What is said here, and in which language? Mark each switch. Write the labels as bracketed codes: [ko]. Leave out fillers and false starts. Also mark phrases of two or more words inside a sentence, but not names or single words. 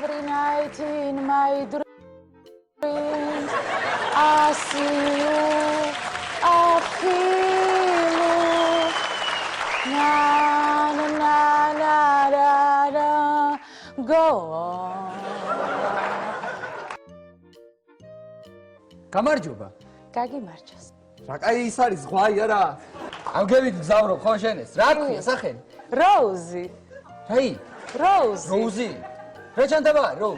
[en] night in my dreams I see you, I feel you. Na na na na na na. Go on. [ka] გამარჯობა. გაგიმარჯოს. რა კაი ის არის ზღვაი არა? ამგებით გზავრობ ხო შენეს? რა ქვია სახელი? როუზი. რაი? როუზი. როუზი. რა ჩანდება როუზ?